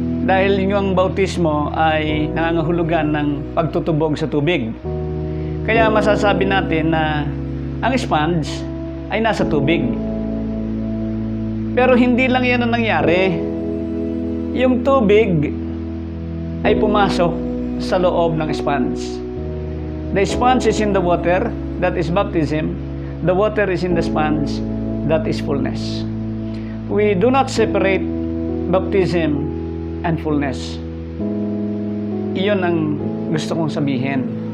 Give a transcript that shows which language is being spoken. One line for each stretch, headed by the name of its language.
Filipino: Dahil yung bautismo ay nangangahulugan ng pagtutubog sa tubig. Kaya masasabi natin na ang sponge ay nasa tubig. Pero hindi lang yan ang nangyari. Yung tubig ay pumasok sa loob ng sponge.
English: The sponge is in the water, that is baptism. The water is in the sponge, that is fullness. We do not separate baptism and fullness.
Filipino: Iyon ang gusto kong sabihin.